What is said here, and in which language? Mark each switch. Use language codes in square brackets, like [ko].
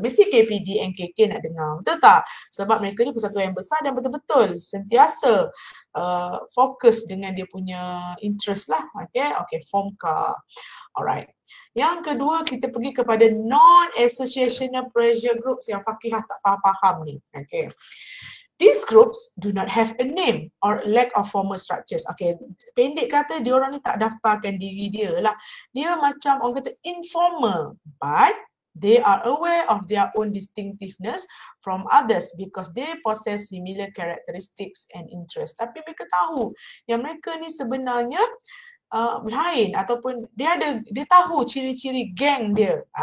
[ms] Mesti KPD, NKK nak dengar. Betul tak? Sebab mereka ni persatuan yang besar dan betul-betul sentiasa fokus dengan dia punya interest lah. Okay, FOMCA. Alright. Yang kedua, kita pergi kepada non-associational pressure groups yang Fakihah tak faham ni. Okay. [en] These groups do not have a name or lack of formal structures. [ms] Okay, pendek kata dia orang ni tak daftarkan diri dia lah. Dia macam orang kata [en] informal, but they are aware of their own distinctiveness from others because they possess similar characteristics and interests. [ms] Tapi mereka tahu yang mereka ni sebenarnya lain ataupun dia tahu ciri-ciri geng dia.